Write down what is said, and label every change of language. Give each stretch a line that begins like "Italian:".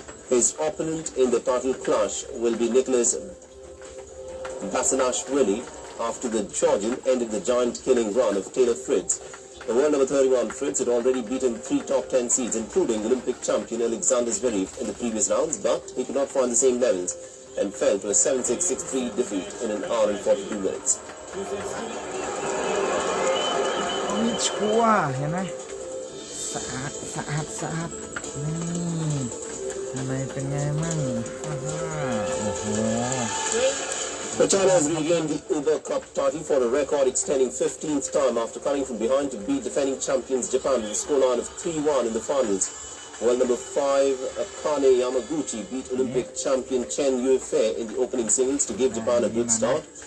English: His opponent in the title clash will be Nicholas Basilashvili after the Georgian ended the giant-killing run of Taylor Fritz. The world number 31 Fritz had already beaten 3 top 10 seeds, including Olympic champion Alexander Zverev in the previous rounds, but he could not find the same levels and fell to a 7-6, 6-3 defeat in an hour and 42 minutes.
Thai: มีชัวร์เห็นไหมสะอาดสะอาดสะอาดนี่ทำไมเป็นไงมั่งฮ่าโอ้โห
English: China has regained the Uber Cup title for a record extending 15th time after coming from behind to beat defending champions Japan with a scoreline of 3-1 in the finals. While number 5 Akane Yamaguchi beat Olympic champion Chen Yufei in the opening singles to give Japan a good start.